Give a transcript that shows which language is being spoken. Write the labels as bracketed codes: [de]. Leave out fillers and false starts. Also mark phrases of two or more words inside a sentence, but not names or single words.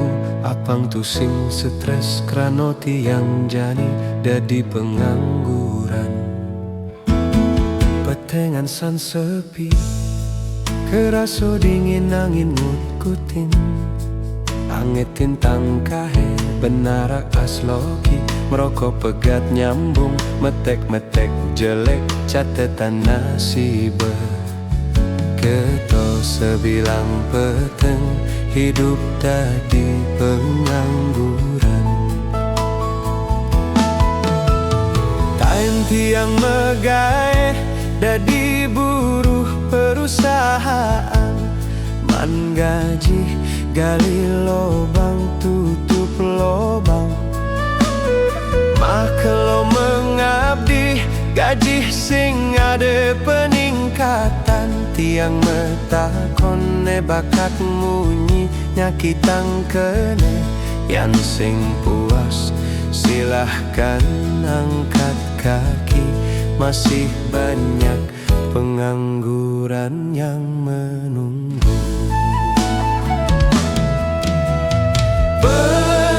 [ban] Apang tusing stres krano tiang jani dadi pengangguran. Petengan san sepi, keraso dingin angin ngutkutin, angetin tangkahe benarak asloki. Merokok pegat nyambung, metek-metek jelek catatan nasib. Keto sebilang peteng, hidup tadi pengangguran. Time tiang megae, dadi buruh perusahaan. Man gaji, [id] gali lobang, tutup lobang. Kalau mengabdi gaji sing ada peningkatan, [ban] tiang metakone bakat munyi nyakitang kene. [id] Yang sing puas silahkan angkat kaki, masih banyak pengangguran yang menunggu.